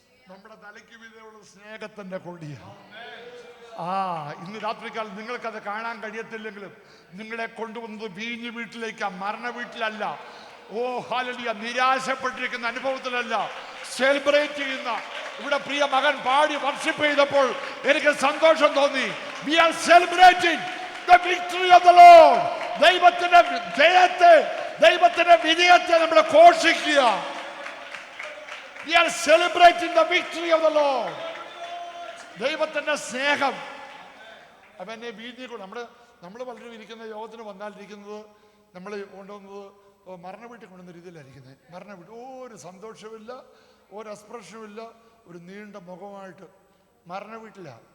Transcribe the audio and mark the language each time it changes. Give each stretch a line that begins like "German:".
Malayalam: നമ്മുടെ തലയ്ക്ക് മീതെയുള്ള സ്നേഹത്തിന്റെ കൊടിയാണ്. ഇന്ന് രാത്രിക്കാലം നിങ്ങൾക്കത് കാണാൻ കഴിയത്തില്ലെങ്കിലും നിങ്ങളെ കൊണ്ടുവന്നത് വീഞ്ഞ് വീട്ടിലേക്കാ, മരണ വീട്ടിലല്ല. ഓ ഹല്ലേലൂയ, നിരാശപ്പെട്ടിരിക്കുന്ന അനുഭവത്തിലല്ല, സെലിബ്രേറ്റ് ചെയ്യുന്ന. ഇവിടെ പ്രിയ മകൻ പാടി വർഷിപ്പ് ചെയ്തപ്പോൾ എനിക്ക് സന്തോഷം തോന്നി.
English: We are celebrating the victory of the Lord.
Malayalam: ദൈവത്തിന്റെ ജയത്തെ, ദൈവത്തിന്റെ വിജയത്തെ നമ്മൾ ഘോഷിക്കുക.
English: We are celebrating the victory of the Lord.
Malayalam: ദൈവത്തിന്റെ സ്നേഹം അവനെ വീതിക്കൊണ്ട് നമ്മൾ പലരും ഇരിക്കുന്ന യോഗത്തിന് വന്നാലിരിക്കുന്നത് നമ്മൾ കൊണ്ടുവന്നത് മരണ വീട്ടിൽ കൊണ്ടുവന്ന രീതിയിലായിരിക്കുന്നത്. മരണ വീട്ടിൽ ഒരു സന്തോഷമില്ല, ഒരു എക്സ്പ്രഷനുമില്ല, ഒരു നീണ്ട മുഖമായിട്ട് മരണ വീട്ടില.